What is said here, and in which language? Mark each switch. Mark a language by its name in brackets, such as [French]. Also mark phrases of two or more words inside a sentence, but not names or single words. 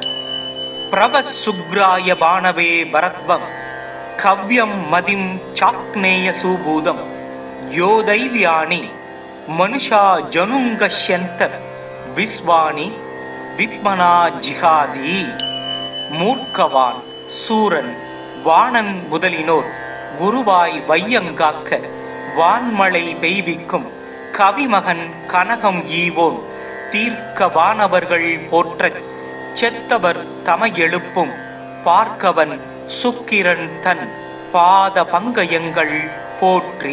[Sanskrit] प्रवसुग्राय बाणवे भरद्वं कव्यं मदिं चाक्नेयसूभूतं यो दैव्यानि मनुषा जनुङ्गश्यन्त विश्वानि विद्मना जिहादि। [Tamil] மூர்க்கவான் சூரன் வாணன் முதலினோர் குருவாய் வையங்காக்க வான்மழை பெய்விக்கும் கவிமகன் கனகம் ஈவோன் தீர்க்க வானவர்கள் போற்றச் செத்தவர் தம எழுப்பும் பார்க்கவன் சுக்கிரன் தன் பாத பங்கயங்கள் போற்றி।